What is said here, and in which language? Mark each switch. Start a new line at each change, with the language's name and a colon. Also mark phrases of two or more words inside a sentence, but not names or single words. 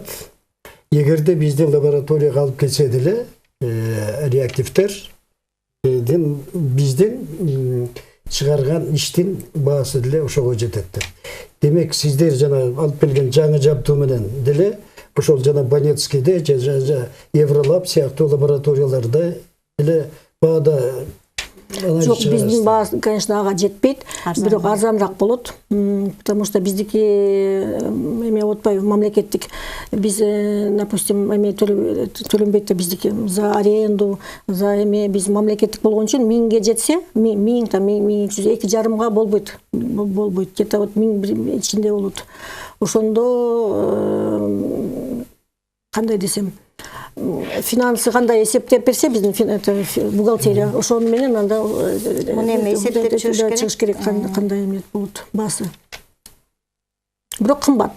Kyrgyz: Эгерде биздин лабораторияга алып келсе деле, реактивдер биздин чыгарган иштин баасы деле ошого жетет. Демек, сиздер жана алып келген жаңы жабдуу менен деле ошол жана Банецкийде, Евролаб сыяктуу лабораторияларда деле баада Жок, биздин баа, конечно, ага жетпейт, бирок арзаныраак болот, потому что биздики эме отпай мамлекеттик, биз, допустим, эме төлөнбөйт биздики
Russian: за аренду,
Kyrgyz: за эме биз мамлекеттик болгон үчүн 1000ге жетсе, 2,5 болбойт,
Russian: где-то вот
Kyrgyz: 1000 ичинде болот. Ошондо кандай десем, финансы кандай эсептеп берсе биздин бухгалтерия, ошону менен анда муну эме эсептеп чыгыш керек, кандай эме болот баасы. Бирок кымбат.